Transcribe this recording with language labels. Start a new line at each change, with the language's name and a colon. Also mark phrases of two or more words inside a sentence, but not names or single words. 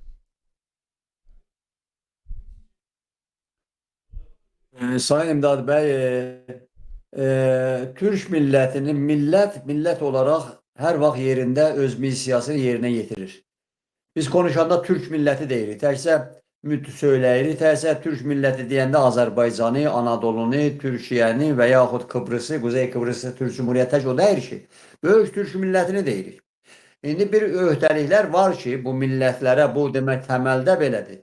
Turkish: Sayın İmdad Bey, Türk milletinin millet olarak her vaxt yerinde öz missiyasını yerine yetirir.
Azerbaijani: Biz konuşanda Türk milleti deyirik. Təkcə söyləyirik. Təkcə Türk milləti deyəndə Azərbaycanı, Anadolunu, Türkiyəni və yaxud Kıbrısı, Quzey Kıbrısı Türk Cumhuriyyəti tək o deyil ki. Böyük Türk millətini deyirik. İndi bir öhdəliklər var ki, bu millətlərə bu demək təməldə belədir.